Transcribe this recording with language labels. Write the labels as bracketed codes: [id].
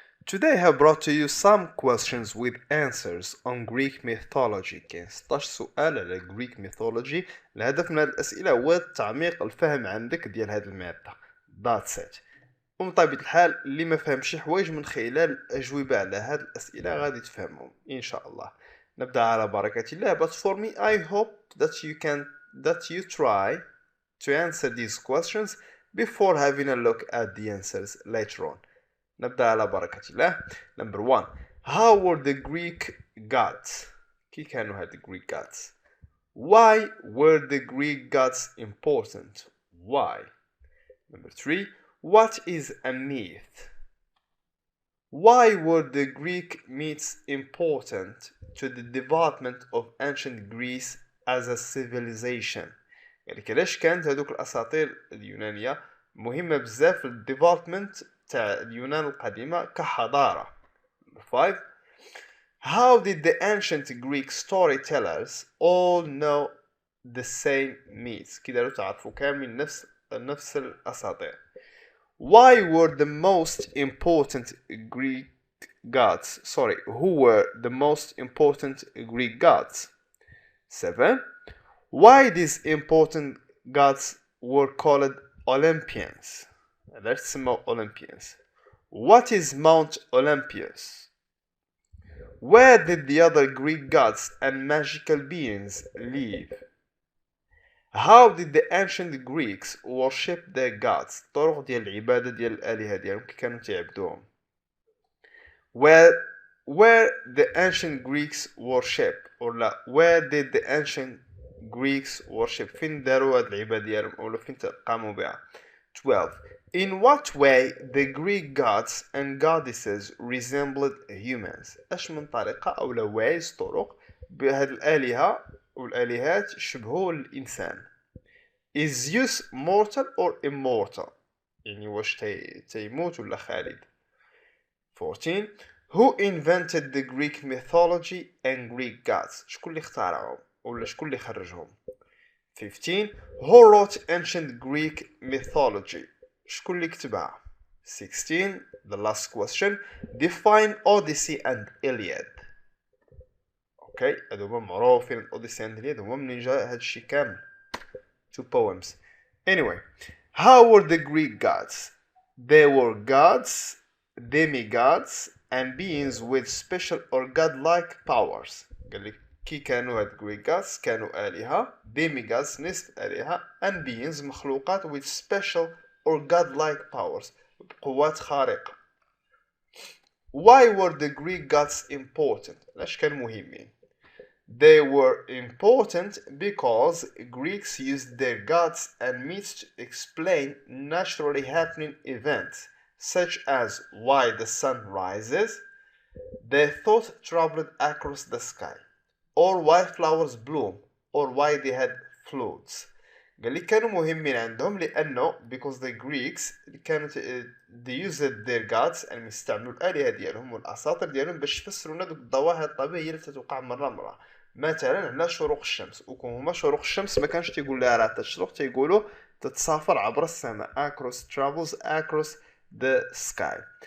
[en] Today I have brought to you some questions with answers on Greek mythology. [ar] كاين 16 سؤال على Greek mythology. الهدف من هذه الأسئلة هو تعميق الفهم عندك ديال هذه المادة. [en] That's it. [ar] ومن طبيعة الحال اللي ما فهمش شي حوايج من خلال الأجوبة على هذه الأسئلة غادي تفهمهم إن شاء الله. نبدأ على بركة الله. [en] But for me I hope that you try to answer these questions before having a look at the answers later on. [ar] نبدأ على بركة الله. [en] Number 1. How were the Greek gods? [ar] كي كانوا هاد Greek gods? [en] Why were the Greek gods important? Why? Number 3. What is a myth? Why were the Greek myths important to the development of ancient Greece as a civilization? [ar] يعني كلاش كانت هذوك الأساطير اليونانية مهمة بزاف في الديفلوبمنت تاع اليونان القديمة كحضارة. [en] 5. How did the ancient Greek storytellers all know the same myths? [ar] كي داروا تعرفوا كامل نفس الأساطير. [en] Why were the most important Greek gods? Who were the most important Greek gods? 7. Why these important gods were called Olympians? Let's see Olympians. What is Mount Olympus? Where did the other Greek gods and magical beings live? How did the ancient Greeks worship their gods? [ar] طرق ديال العبادة ديال الآلهة ديالهم كي كانوا تعبدوهم. [en] Where the ancient Greeks worship where did the ancient Greeks worship? [ar] فين داروا هاد العبادة ديالهم أو فين قاموا بها؟ 12. [en] In what way the Greek gods and goddesses resembled humans? [ar] اش من طريقة أو ways طرق بهاد الآلهة والآلهات شبهوا الإنسان. [en] Is Zeus mortal or immortal? [ar] يعني واش تيموت ولا خالد؟ [en] 14. Who invented the Greek mythology and Greek gods? [ar] شكون اللي اخترعهم ولا شكون اللي خرجهم؟ 15. [en] Who wrote ancient Greek mythology? [ar] شكون اللي كتبها؟ [en] 16. The last question. Define Odyssey and Iliad. [ar] اوكي هادو هما معروفين Odyssey and Iliad هما منين جا هادشي كامل. [en] 2 poems. Anyway, how were the Greek gods? They were gods, demigods, and beings with special or godlike powers. [ar] قال لك كي كانوا هاد Greek gods كانوا آلهة demigods نصف آلهة [en] and beings [ar] مخلوقات [en] with special or godlike powers [ar] بقوات خارقة. [en] Why were the Greek gods important? [ar] لاش كانوا مهمين؟ [en] They were important because Greeks used their gods and myths to explain naturally happening events such as why the sun rises, their thought traveled across the sky, or why flowers bloom, or why they had flutes. [ar] قال لي كانوا مهمين عندهم لأنه [en] because the Greeks [ar] كانوا [en] they used their gods and [ar] يستعملوا الآلهة ديالهم والأساطير ديالهم باش يفسروا لنا دوك الظواهر الطبيعية اللي تتوقع مرة. مثلا هنا شروق الشمس وكون هما شروق الشمس ما كانش تيقول لها راه تشرق تيقولوا تتسافر عبر السماء [en] travels across the sky.